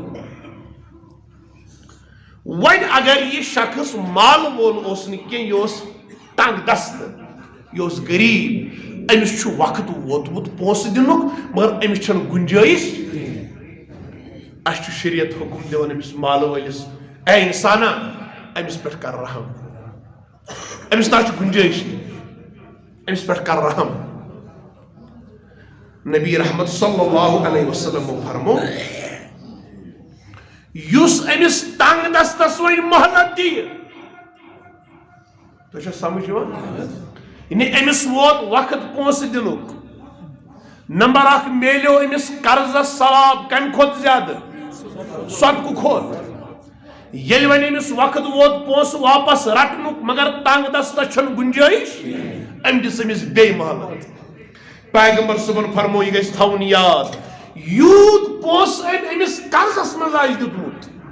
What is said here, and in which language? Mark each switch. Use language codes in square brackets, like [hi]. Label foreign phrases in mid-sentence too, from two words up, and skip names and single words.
[ks] وۄنۍ اگر یہِ شخص مال وول اوس نہٕ کینٛہہ یہِ اوس تنگ دستہٕ یہِ اوس غریٖب أمِس چھُ وقت ووتمُت پونٛسہٕ دِنُک مگر أمِس چھنہٕ گُنجٲیِش اَسہِ چھُ شریعت حکم دِوان أمِس مال وٲلِس اے اِنسانا أمِس پٮ۪ٹھ کر رحم أمِس نہ چھُ گُنجٲیِش أمِس پٮ۪ٹھ کر رحم نبی رحمت [ar] صلی اللہ علیہ وسلم [ks] فرمو یُس أمِس تنگ دستس وۄنۍ مہلت دِیہِ تۄہہِ چھا سمجھ یِوان یعنی أمِس ووت وقت پونٛسہٕ دِنُک نمبر اکھ میلیو أمِس قرضس ثواب کمہِ کھۄتہٕ زیادٕ صدقہٕ کھۄتہٕ ییٚلہِ وۄنۍ أمِس وقت ووت پونٛسہٕ واپس رٹنُک مگر تنگ دستس چھنہٕ گُنجٲیِش أمۍ دِژ أمِس بیٚیہِ مہلت پیغمبر صٲبن فرمو یہِ گژھِ تھاوُن یاد یوٗت پونٛسہٕ أمۍ أمِس قرضس منٛز آسہِ دیُتمُت